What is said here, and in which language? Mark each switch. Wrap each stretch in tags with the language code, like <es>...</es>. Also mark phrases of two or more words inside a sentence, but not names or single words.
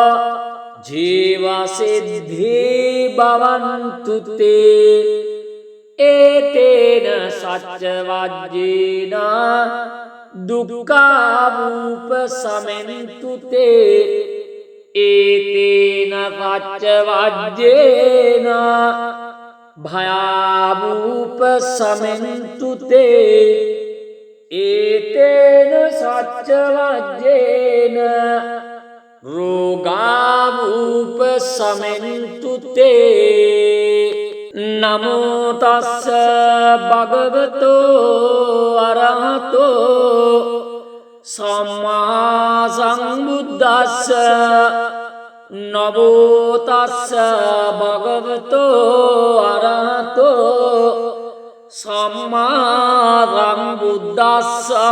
<pi>ජීවසිද්ධි භවන්තු තේ ඒතේන සච්ච වජ්ජේන දුක්ඛාවූප සමෙන්තු තේ ඒතේන සච්ච වජ්ජේන භයාවූප සමෙන්තු තේ ඒතේන සච්ච වජ්ජේන රෝගාවූප සමෙන්තු තේ නමෝ තස්ස භගවතෝ අරහතෝ සම්මා සම්බුද්දස්ස නමෝ තස්ස භගවතෝ අරහතෝ සම්මා සම්බුද්දස්ස</pi>